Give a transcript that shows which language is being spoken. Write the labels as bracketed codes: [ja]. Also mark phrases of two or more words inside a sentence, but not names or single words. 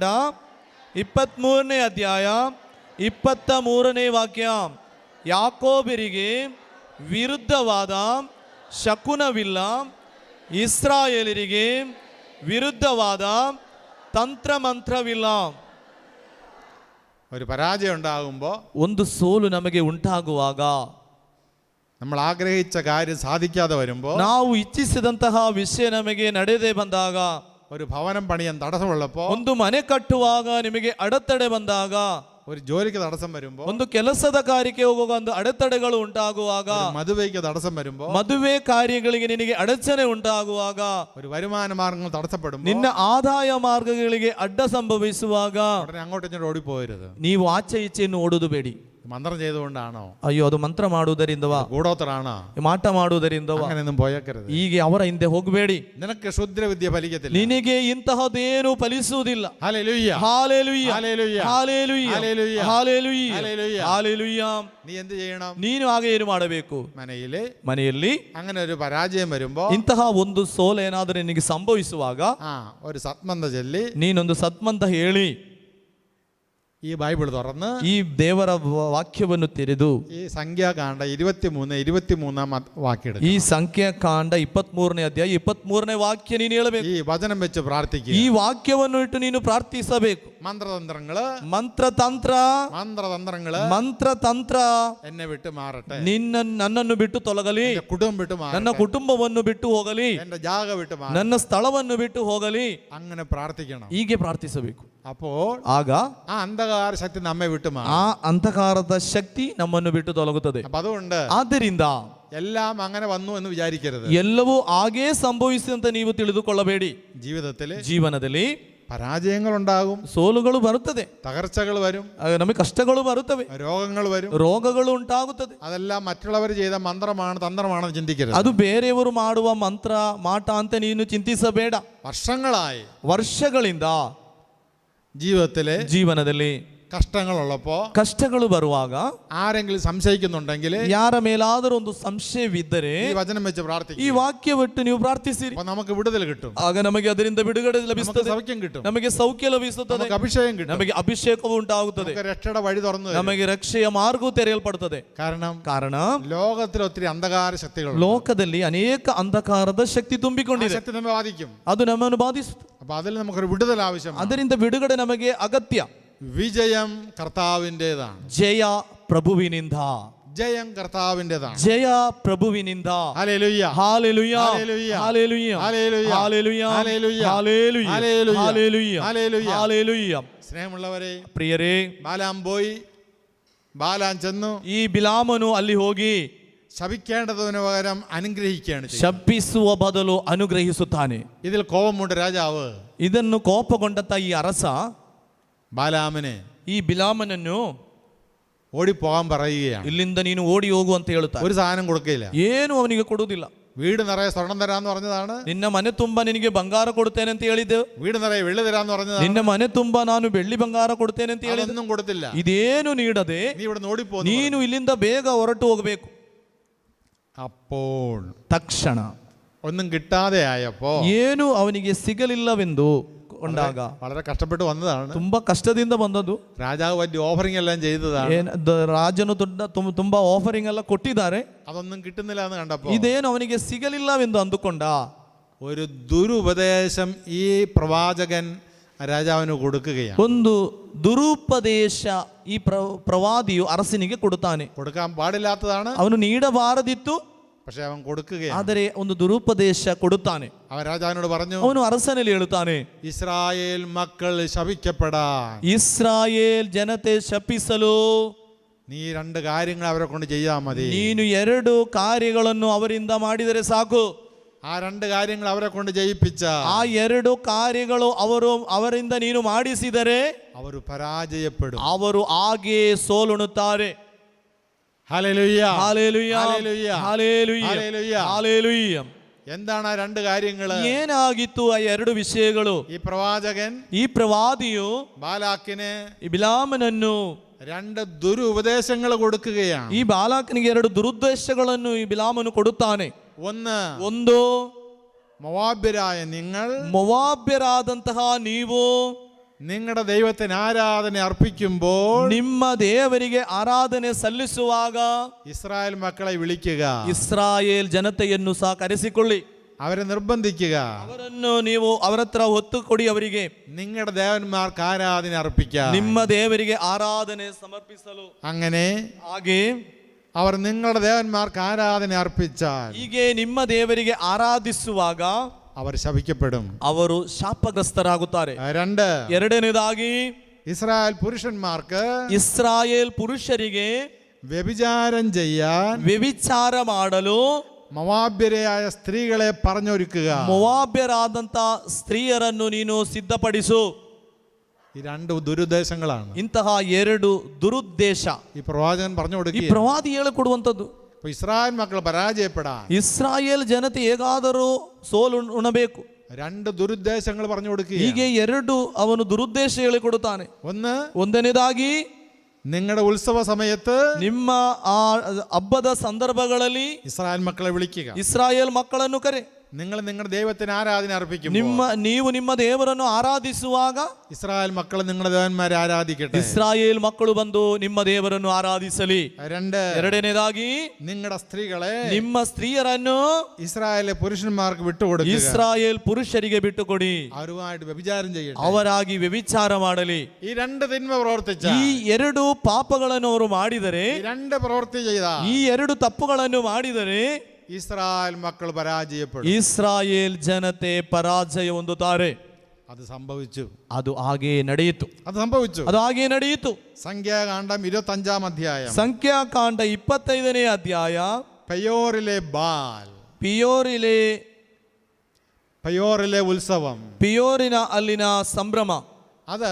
[kn] 23ನೇ ಅಧ್ಯಾಯ 23ನೇ ವಾಕ್ಯ. ಯಾಕೋಬರಿಗೆ ವಿರುದ್ಧವಾದ ಶಕುನವಿಲ್ಲ, ಇಸ್ರಾಯೇಲರಿಗೆ ವಿರುದ್ಧವಾದ ತಂತ್ರಮಂತ್ರವಿಲ್ಲ. [ml] ഒരു പരാജയം ഉണ്ടാകുമ്പോൾ, [kn] ಒಂದು ಸೋಲು ನಮಗೆ ಉಂಟಾಗುವಾಗ, [ml] നമ്മൾ ആഗ്രഹിച്ച കാര്യം സാധിക്കാതെ വരുമ്പോൾ, [kn] ನಾವು ಇಚ್ಛಿಸಿದಂತಹ ವಿಷಯ ನಮಗೆ ನಡೆದೇ ಬಂದಾಗ, [ml] ഒരു ഭവനം പണിയാൻ തടസ്സമുള്ളപ്പോൾ, [kn] ಒಂದು ಮನೆ ಕಟ್ಟುವಾಗ ನಿಮಗೆ ಅಡೆತಡೆ ಬಂದಾಗ, [ml] ഒരു ജോലിക്ക് തടസ്സം വരുമ്പോൾ, [kn] ಒಂದು ಕೆಲಸದ ಕಾರ್ಯಕ್ಕೆ ಹೋಗುವಾಗ ಒಂದು ಅಡೆತಡೆಗಳು ಉಂಟಾಗುವಾಗ, [ml] മധുവയ്ക്ക് തടസ്സം വരുമ്പോൾ, [kn] ಮದುವೆ ಕಾರ್ಯಗಳಿಗೆ ನಿನಗೆ ಅಡಚಣೆ ಉಂಟಾಗುವಾಗ, [ml] ഒരു വരുമാന മാർഗങ്ങൾ തടസ്സപ്പെടുമ്പോൾ, [kn] ನಿನ್ನ ಆದಾಯ ಮಾರ್ಗಗಳಿಗೆ ಅಡ್ಡ ಸಂಭವಿಸುವಾಗ [ml] ഉടനെ അങ്ങോട്ടും ഇങ്ങോട്ടും ഓടിപ്പോകരുത്. [kn] ನೀವು ಆಚೆ ಈಚೆಯನ್ನು ಓಡುವುದು ಬೇಡಿ. [ml] മന്ത്രം ചെയ്തുകൊണ്ടാണോ, [kn] ಅಯ್ಯೋ ಅದು ಮಂತ್ರ ಮಾಡುವುದರಿಂದವಾ, [ml] കൂടോത്തരാണോ, [kn] ಮಾಟ ಮಾಡುವುದರಿಂದವಾ, [ml] അങ്ങനെയൊന്നും പോയേക്കരുത്. [kn] ಹೀಗೆ ಅವರ ಹಿಂದೆ ಹೋಗಬೇಡಿ. [ml] നിനക്ക് ക്ഷുദ്രവിദ്യ ഫലിക്കത്തില്ല. [kn] ನಿನಗೆ ಇಂತಹದೇನು ಫಲಿಸುವುದಿಲ್ಲ. [ml] ഹല്ലേലൂയ, [kn] ಹಾಲೆಲೂಯ, [ml] ഹല്ലേലൂയ, [kn] ಹಾಲೆಲೂಯ, [ml] ഹല്ലേലൂയ, [kn] ಹಾಲೆಲೂಯ, [ml] ഹല്ലേലൂയ. [kn] ಹಾಲೆಲೂಯ. [ml] നീ എന്ത് ചെയ്യണം? [kn] ನೀನು ಹಾಗೆ ಏನು ಮಾಡಬೇಕು? ಮನೆಯಲ್ಲಿ [ml] അങ്ങനെ ഒരു പരാജയം വരുമ്പോ, [kn] ಇಂತಹ ಒಂದು ಸೋಲು ಏನಾದರೂ ನಿನಗೆ ಸಂಭವಿಸುವಾಗ [ml] ഒരു സത്മന്ത ചൊല്ലി, [kn] ನೀನೊಂದು ಸತ್ಮಂತ ಹೇಳಿ, [ml] ഈ ബൈബിൾ തുറന്ന് [kn] ಈ ದೇವರ ವಾಕ್ಯವನ್ನು ತೆರೆದು [ml] ഈ സംഖ്യാകാണ്ഡ 23 വാക്യം, [kn] ಈ ಸಂಖ್ಯಾಕಾಂಡ 23ನೇ ಅಧ್ಯಾಯ 23ನೇ ವಾಕ್ಯ ನೀನು ಹೇಳಬೇಕು. [ml] ഈ വചനം വെച്ച് പ്രാർത്ഥിക്കുക. [kn] ಈ ವಾಕ್ಯವನ್ನು ಇಟ್ಟು ನೀನು ಪ್ರಾರ್ಥಿಸಬೇಕು. [ml] മന്ത്രതന്ത്രങ്ങള് [kn] ಮಂತ್ರತಂತ್ರ [ml] എന്നെ വിട്ട് മാറട്ടെ, [kn] ನನ್ನನ್ನು ಬಿಟ್ಟು ತೊಲಗಲಿ, [ml] കുടുംബം വിട്ട് മാറട്ടെ, [kn] ನನ್ನ ಕುಟುಂಬವನ್ನು ಬಿಟ್ಟು ಹೋಗಲಿ, [ml] എന്റെ ജാഗ വിട്ട് മാറട്ടെ, [kn] ನನ್ನ ಸ್ಥಳವನ್ನು ಬಿಟ್ಟು ಹೋಗಲಿ. [ml] അങ്ങനെ പ്രാർത്ഥിക്കണം. [kn] ಹೀಗೆ ಪ್ರಾರ್ಥಿಸಬೇಕು. [ml] അപ്പോൾ [kn] ಆಗ [ml] ആ അന്ധകാര ശക്തി നമ്മെ വിട്ട് മാറും. [kn] ಆ ಅಂಧಕಾರದ ಶಕ್ತಿ ನಮ್ಮನ್ನು ಬಿಟ್ಟು ತೊಲಗುತ್ತದೆ. [ml] അപ്പൊ അതുകൊണ്ട് [kn] ಆದ್ದರಿಂದ [ml] എല്ലാം അങ്ങനെ വന്നു എന്ന് വിചാരിക്കരുത്. [kn] ಎಲ್ಲವೂ ಹಾಗೇ ಸಂಭವಿಸಿದಂತ ನೀವು ತಿಳಿದುಕೊಳ್ಳಬೇಡಿ. ಜೀವನದಲ್ಲಿ [ml] പരാജയങ്ങൾ ഉണ്ടാകും, [kn] ಸೋಲುಗಳು ಬರುತ್ತದೆ, [ml] തകർച്ചകൾ വരും, [kn] ನಮಗೆ ಕಷ್ಟಗಳು ಬರುತ್ತವೆ, [ml] രോഗങ്ങൾ വരും, [kn] ರೋಗಗಳು ಉಂಟಾಗುತ್ತದೆ. [ml] അതെല്ലാം മറ്റുള്ളവർ ചെയ്ത മന്ത്രമാണ് തന്ത്രമാണെന്ന് ചിന്തിക്കരുത്. [kn] ಅದು ಬೇರೆಯವರು ಮಾಡುವ ಮಂತ್ರ ಮಾಟ ಅಂತ ನೀನು ಚಿಂತಿಸಬೇಡ. [ml] വർഷങ്ങളായി [kn] ವರ್ಷಗಳಿಂದ ಜೀವನದಲ್ಲಿ ಕಷ್ಟಗಳು ಬರುವಾಗ [ml] ആരെങ്കിലും സംശയിക്കുന്നുണ്ടെങ്കിൽ [kn] ಯಾರ ಮೇಲಾದರೂ ಒಂದು ಸಂಶಯವಿದ್ದರೆ [ml] ഈ വചനം വെച്ച് പ്രാർത്ഥിക്കുക. [kn] ಈ ವಾಕ್ಯವಿಟ್ಟು ನೀವು ಪ್ರಾರ್ಥಿಸಿರಿ, [ml] അപ്പോൾ നമുക്ക് വിടുതൽ കിട്ടും, [kn] ಆಗ ನಮಗೆ ಅದರಿಂದ ಬಿಡುಗಡೆ ಲಭಿಸುತ್ತದೆ, [ml] സൗഖ്യം കിട്ടും, [kn] ನಮಗೆ ಸೌಖ್ಯ ಲಭಿಸುತ್ತದೆ, [ml] നമുക്ക് ಅಭಿಷೇകം കിട്ടും, [kn] ನಮಗೆ ಅಭಿಷೇಕವು ಉಂಟಾಗುತ್ತದೆ, [ml] നമുക്ക് രക്ഷയുടെ വഴി തുറന്നു തരും. [kn] ನಮಗೆ ರಕ್ಷೆಯ ಮಾರ್ಗವು ತೆರೆಯಲ್ಪಡುತ್ತದೆ. [ml] ಕಾರಣ ലോകത്തിൽ ഒത്തിരി അന്ധകാര ശക്തികൾ, [kn] ಲೋಕದಲ್ಲಿ ಅನೇಕ ಅಂಧಕಾರದ ಶಕ್ತಿ ತುಂಬಿಕೊಂಡಿದೆ, [ml] ശക്തി നമ്മെ ബാധിക്കും, [kn] ಅದು ನಮ್ಮನ್ನು ಬಾಧಿಸುತ್ತದೆ. [ml] അപ്പോൾ അതിൽ നമുക്കൊരു വിടുതൽ ആവശ്യമാണ്. [kn] ಅದರಿಂದ ಬಿಡುಗಡೆ ನಮಗೆ ಅಗತ್ಯ. [ml] വിജയം കർത്താവിൻ്റെതാണ്, [kn] ಜಯ ಪ್ರಭುವಿನಿಂದ, [ml] ജയം കർത്താവിൻ്റെതാണ്, [kn] ಜಯ ಪ್ರಭುವಿನಿಂದ. [ml] ഹല്ലേലൂയ, ഹല്ലേലൂയ, ഹല്ലേലൂയ, ഹല്ലേലൂയ, ഹല്ലേലൂയ, ഹല്ലേലൂയ, ഹല്ലേലൂയ, ഹല്ലേലൂയ, ഹല്ലേലൂയ, ഹല്ലേലൂയ, ഹല്ലേലൂയ. ഹല്ലേലൂയ. സ്നേഹമുള്ളവരെ, [kn] ಪ್ರಿಯರೇ, [ml] ബാലാം പോയി, ബാലാം ചെന്നു [kn] ಈ ಬಿಲಾಮನು ಅಲ್ಲಿ ಹೋಗಿ [ml] ശപിക്കേണ്ടതിന് പകരം അനുഗ്രഹിക്കുകയാണ് ചെയ്യുന്നത്. [kn] ಶಪಿಸುವ ಬದಲು ಅನುಗ್ರಹಿಸುತ್ತಾನೆ. [ml] ഇതിൽ കോപമുണ്ട് രാജാവ്. [kn] ಇದನ್ನು ಕೋಪಗೊಂಡಂತ ಈ ಅರಸ [ml] ബാലാമിനെ [kn] ಈ ಬಿಲಾಮನನ್ನು [ml] ഓടിപ്പോകാൻ പറയുകയാണ്. [kn] ಇಲ್ಲಿಂದ ನೀನು ಓಡಿ ಹೋಗು ಅಂತ ಹೇಳುತ್ತಾನೆ. [ml] ഒരു സാധനം കൊടുക്കില്ല, [kn] ಏನು ಅವನಿಗೆ ಕೊಡುವುದಿಲ್ಲ. [ml] വീട് നിറയെ സ്വർണം തരാന്ന് പറഞ്ഞതാണ്, [kn] ನಿನ್ನ ಮನೆ ತುಂಬಾ ನಿನಗೆ ಬಂಗಾರ ಕೊಡ್ತೇನೆ ಅಂತ ಹೇಳಿದ್ದು. [ml] വീട് നിറയെ വെള്ളി തരാന്ന് പറഞ്ഞതാണ്, [kn] ನಿನ್ನ ಮನೆ ತುಂಬಾ ನಾನು ಬೆಳ್ಳಿ ಬಂಗಾರ ಕೊಡ್ತೇನೆ ಅಂತ ಹೇಳಿದ್ದು. [ml] ഒന്നും കൊടുത്തില്ല. [kn] ಇದೇನು ನೀಡದೆ [ml] നീ ഇവിടെ ഓടിപ്പോ, [kn] ನೀನು ಇಲ್ಲಿಂದ ಬೇಗ ಹೊರಟು ಹೋಗಬೇಕು. [ml] അപ്പോൾ [kn] ತಕ್ಷಣ [ml] ഒന്നും കിട്ടാതെ ആയപ്പോ [kn] ಏನು ಅವನಿಗೆ ಸಿಗಲಿಲ್ಲವೆಂದು ಕೊಂಡಾಗ [ml] വളരെ കഷ്ടപ്പെട്ട് വന്നതാണ്, [kn] ತುಂಬಾ ಕಷ್ಟದಿಂದ ಬಂದದ್ದು. [ml] രാജാവ് വലിയ ഓഫറിംഗ് എല്ലാം ചെയ്തതാണ്, [kn] ರಾಜನು ತುಂಬಾ ಆಫರಿಂಗ್ ಎಲ್ಲ ಕೊಟ್ಟಿದ್ದಾರೆ. [ml] അതൊന്നും കിട്ടുന്നില്ല എന്ന് കണ്ടപ്പോ [kn] ಇದೇನು ಅವನಿಗೆ ಸಿಗಲಿಲ್ಲವೆಂದು ಅಂದುಕೊಂಡ. [ml] ഒരു ദുരുപദേശം ഈ പ്രവാചകൻ രാജാവിന് കൊടുക്കുകയാണ്. [kn] ಒಂದು ದುರುಪದೇಶ ಈ ಪ್ರವಾದಿಯು ಅರಸನಿಗೆ ಕೊಡುತ್ತಾನೆ. [ml] കൊടുക്കാൻ പാടില്ലാത്തതാണ്, [kn] ಅವನು ನೀಡಬಾರದಿತ್ತು, [ml] പക്ഷെ അവൻ കൊടുക്കുകയാണ്. [kn] ಆದರೆ ಒಂದು ದುರುಪದೇಶ ಕೊಡುತ್ತಾನೆ. [ml] അവൻ രാജാവിനോട് പറഞ്ഞു, [kn] ಅವನು ಅರಸನಲ್ಲಿ ಹೇಳುತ್ತಾನೆ, [ml] ഇസ്രായേൽ മക്കൾ ശപിക്കപ്പെടാൻ [kn] ಇಸ್ರಾಯೇಲ್ ಜನತೆ ಶಪಿಸಲು [ml] നീ രണ്ട് കാര്യങ്ങൾ അവരെ കൊണ്ട് ചെയ്യാൻ മതി. [kn] ನೀನು 2 ಕಾರ್ಯಗಳನ್ನು ಅವರಿಂದ ಮಾಡಿದರೆ ಸಾಕು. [ml] ആ രണ്ട് കാര്യങ്ങൾ അവരെ കൊണ്ട് ചെയ്യിപ്പിച്ച [kn] ಆ 2 ಕಾರ್ಯಗಳು ಅವರಿಂದ ನೀನು ಮಾಡಿಸಿದರೆ [ml] ಅವರು പരാജയപ്പെടും, [kn] ಅವರು ಹಾಗೆ ಸೋಲುಣುತ್ತಾರೆ. [ml] ഹല്ലേലൂയ, ഹല്ലേലൂയ, ഹല്ലേലൂയ, ഹല്ലേലൂയ, ഹല്ലേലൂയ. ഹല്ലേലൂയ. എന്താണ് ആ രണ്ട് കാര്യങ്ങൾ? [kn] ಏನಾಗಿತ್ತು ಆ 2 ವಿಷಯಗಳು? [ml] ഈ പ്രവാചകൻ [kn] ಈ ಪ್ರವಾದಿಯು [ml] ബാലാക്കിന് [kn] ಈ ಬಿಲಾಮನನ್ನು [ml] 2 ദുരുപദേശങ്ങൾ കൊടുക്കുകയാണ്. [kn] ಈ ಬಾಲಾಕನಿಗೆ 2 ದುರುದ್ದೇಶಗಳನ್ನು ಈ ಬಿಲಾಮನು ಕೊಡುತ್ತಾನೆ. [ml] ಒಂದು മോവാബ്യരായ നിങ്ങൾ, [kn] ಮೊವಾಬ್ಯರಾದಂತಹ ನೀವು [ml] നിങ്ങളുടെ ദൈവത്തിന് ആരാധന അർപ്പിക്കുമ്പോൾ, [kn] ನಿಮ್ಮ ದೇವರಿಗೆ ಆರಾಧನೆ ಸಲ್ಲಿಸುವಾಗ [ml] ഇസ്രായേൽ മക്കളെ വിളിക്കുക, [kn] ಇಸ್ರಾಯೇಲ್ ಜನತೆಯನ್ನು ಸಹ ಕರೆಸಿಕೊಳ್ಳಿ, [ml] അവരെ നിർബന്ധിക്കുക, [kn] ಅವರನ್ನು ನೀವು ಅವರ ಹತ್ರ ಹೊತ್ತು ಕೊಡಿ, ಅವರಿಗೆ [ml] നിങ്ങളുടെ ദേവന്മാർക്ക് ആരാധന അർപ്പിക്കാം, [kn] ನಿಮ್ಮ ದೇವರಿಗೆ ಆರಾಧನೆ ಸಮರ್ಪಿಸಲು. [ml] അങ്ങനെ [kn] ಹಾಗೆ [ml] അവർ നിങ്ങളുടെ ദേവന്മാർക്ക് ആരാധന അർപ്പിച്ചാൽ, [kn] ಹೀಗೆ ನಿಮ್ಮ ದೇವರಿಗೆ ಆರಾಧಿಸುವಾಗ [ml] അവർ ശപിക്കപ്പെടും, [kn] ಅವರು ಶಾಪಗ್ರಸ್ತರಾಗುತ್ತಾರೆ. [ml] 2, [kn] ಎರಡನೇದಾಗಿ [ml] ഇസ്രായേൽ പുരുഷന്മാർക്ക് [kn] ಇಸ್ರಾಯೇಲ್ ಪುರುಷರಿಗೆ [ml] വ്യഭിചാരം ചെയ്യാൻ, [kn] ವ್ಯಭಿಚಾರ ಮಾಡಲು [ml] മോവാബ്യരായ സ്ത്രീകളെ പറഞ്ഞൊരുക്കുക. [kn] ಮೊವಾಬ್ಯರಾದಂತ ಸ್ತ್ರೀಯರನ್ನು ನೀನು ಸಿದ್ಧಪಡಿಸು. [ml] ഈ 2 ദുരുദ്ദേശങ്ങളാണ് [kn] ಇಂತಹ 2 ದುರುದ್ದೇಶ [ml] ഈ പ്രവാചകൻ പറഞ്ഞു [kn] ಈ [ml] കൊടുക്കുക. [kn] ಪ್ರವಾದಿ ಹೇಳಿಕೊಡುವಂಥದ್ದು. [ml] ഇസ്രായേൽ മക്കൾ പരാജയപ്പെടാൻ [kn] ಇಸ್ರಾಯೇಲ್ ಜನತೆ ಹೇಗಾದರೂ ಸೋಲು ಉಣಬೇಕು. [ml] 2 ദുരുദ്ദേശങ്ങൾ പറഞ്ഞു കൊടുക്കുക. [kn] ಹೀಗೆ 2 ಅವನು ದುರುದ್ದೇಶ ಹೇಳಿಕೊಡುತ್ತಾನೆ. ಒಂದನೇದಾಗಿ [ml] നിങ്ങളുടെ ഉത്സവ സമയത്ത് [kn] ನಿಮ್ಮ ಆ ಹಬ್ಬದ ಸಂದರ್ಭಗಳಲ್ಲಿ [ml] ഇസ്രായേൽ മക്കളെ വിളിക്കുക, [kn] ಇಸ್ರಾಯೇಲ್ ಮಕ್ಕಳನ್ನು ಕರೆ. [ml] നിങ്ങൾ നിങ്ങളുടെ ദൈവത്തിന് ആരാധന അർപ്പിക്കും. [kn] ನೀವು ನಿಮ್ಮ ದೇವರನ್ನು ಆರಾಧಿಸುವಾಗ [ml] ഇസ്രായേൽ മക്കൾ നിങ്ങളുടെ ദേവന്മാരെ ആരാധിക്കട്ടെ. [kn] ಇಸ್ರಾಯೇಲ್ ಮಕ್ಕಳು ಬಂದು ನಿಮ್ಮ ದೇವರನ್ನು ಆರಾಧಿಸಲಿ. [ml] 2, [kn] ಎರಡನೇದಾಗಿ [ml] നിങ്ങളുടെ സ്ത്രീകളെ, [kn] ನಿಮ್ಮ ಸ್ತ್ರೀಯರನ್ನು [ml] ഇസ്രായേലിലെ പുരുഷന്മാർക്ക് വിട്ടുകൊടുക്കുക, [kn] ಇಸ್ರಾಯೇಲ್ ಪುರುಷರಿಗೆ ಬಿಟ್ಟುಕೊಡಿ, [ml] അവരുമായിട്ട് വ്യഭിചാരം ചെയ്യട്ടെ. [kn] ಅವರಾಗಿ ವ್ಯಭಿಚಾರ ಮಾಡಲಿ. [ml] ഈ 2 തിന്മ പ്രവർത്തിച്ച, [kn] ಈ 2 ಪಾಪಗಳನ್ನು ಅವರು ಮಾಡಿದರೆ, [ml] ഈ 2 പ്രവൃത്തി ചെയ്ത, [kn] ಈ 2 ತಪ್ಪುಗಳನ್ನು ಮಾಡಿದರೆ [ml] ഇസ്രായേൽ മക്കൾ പരാജയപ്പെടും, [kn] ಇಸ್ರಾಯೇಲ್ ಜನತೆ ಪರಾಜಯ ಹೊಂದುತ್ತಾರೆ. [ml] അത് സംഭവിച്ചു, [kn] ಅದು ಹಾಗೆ ನಡೆಯಿತು, [ml] അത് സംഭവിച്ചു. [kn] ಅದು ಹಾಗೆ ನಡೆಯಿತು. [ml] സംഖ്യാകാണ്ഡം 25-ാം അധ്യായം, [kn] ಸಂಖ್ಯಾಕಾಂಡ 25ನೇ ಅಧ್ಯಾಯ. [ml] പെയോറിലെ ബാൽ, [kn] ಪಿಯೋರಿಲೆ [ml] ഉത്സവം, [kn] ಪಿಯೋರಿನ ಅಲ್ಲಿನ ಸಂಭ್ರಮ,